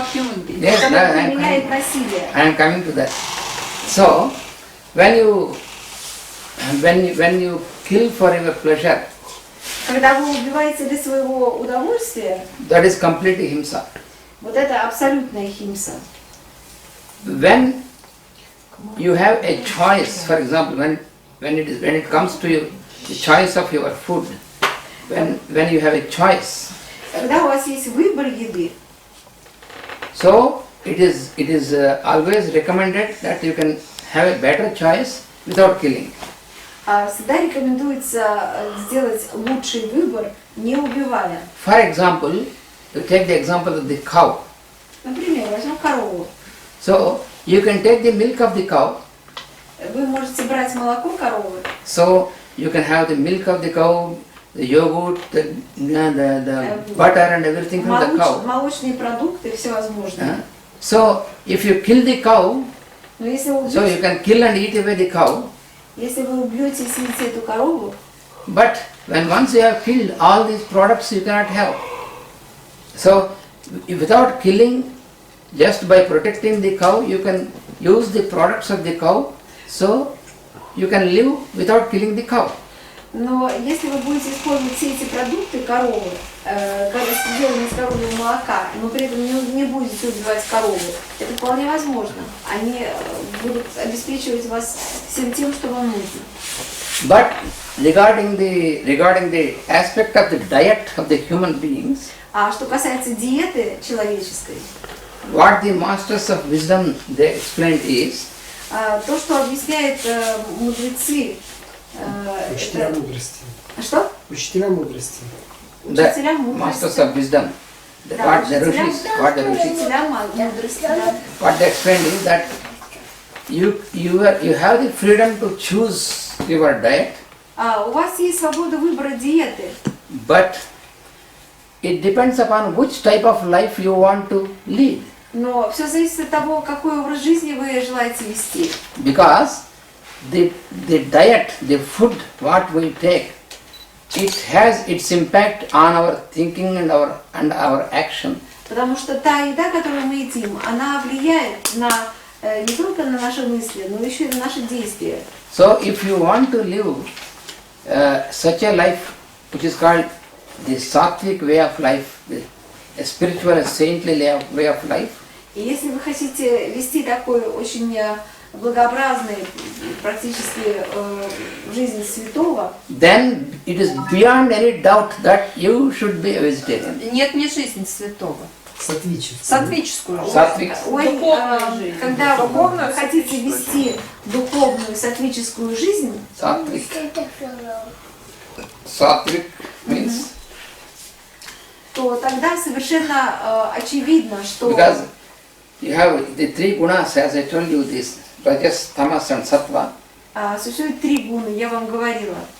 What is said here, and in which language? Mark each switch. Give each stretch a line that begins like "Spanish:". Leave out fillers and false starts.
English: Yes,
Russian: применяет насилие.
English: I am coming to that. So, when you kill for your pleasure,
Russian: Когда вы убиваете для своего удовольствия,
English: that is completely himsa.
Russian: вот это абсолютная химса.
English: When you have a choice, for example, when it comes to you, the choice of your food, when you have a choice,
Russian: Когда у вас есть выбор еды,
English: so it is always recommended that you can have a better choice without killing.
Russian: всегда рекомендуется сделать лучший выбор, не убивая.
English: For example, you take the example of the cow.
Russian: Например, возьмем корову.
English: So you can take the milk of the cow.
Russian: Вы можете брать молоко коровы,
English: So you can have the milk of the cow, the yogurt, the butter and everything from the cow.
Russian: молочные продукты, всевозможные.
English: So if you kill the cow,
Russian: Но если вы
English: so you can kill and eat away the cow.
Russian: Если вы убьете и съедите эту корову,
English: But when once you have killed all these products, you cannot have. So without killing, just by protecting the cow, you can use the products of the cow. So you can live without killing the cow.
Russian: но если вы будете использовать все эти продукты коровы, сделанные из коровьего молока, но при этом не будете убивать корову, это вполне возможно. Они будут обеспечивать вас всем тем, что вам нужно.
English: But regarding the aspect of the diet of the human beings,
Russian: А что касается диеты человеческой,
English: what the masters of wisdom they explained is
Russian: то, что объясняют мудрецы, Учителя мудрости. что? Учителя мудрости.
English: the
Russian: Учителя
English: masters
Russian: мудрости.
English: of wisdom.
Russian: Да,
English: What the rishis,
Russian: учителя мудрости, да.
English: what they explained is that you have the freedom to choose your diet,
Russian: У вас есть свобода выбора диеты,
English: but it depends upon which type of life you want to lead.
Russian: но все зависит от того, какой образ жизни вы желаете вести.
English: Because the diet, the food, what we take, it has its impact on our thinking and our action.
Russian: Потому что та еда, которую мы едим, она влияет не только на наши мысли, но еще и на наши действия.
English: So if you want to live such a life which is called the sattvic way of life, a spiritual, a saintly way of life,
Russian: И если вы хотите вести такой очень благообразный, практически жизнь святого,
English: then it is beyond any doubt that you should be a vegetarian.
Russian: Нет, не жизнь святого. Сатвическую. Сатвическую.
English: Sattvic.
Russian: Духовная жизнь. когда вы хотите вести духовную сатвическую жизнь,
English: Sattvic means
Russian: то тогда совершенно очевидно, что
English: because you have the three gunas, as I told you, this rajas, tamas and sattva.
Russian: существует три гуны, я вам говорила.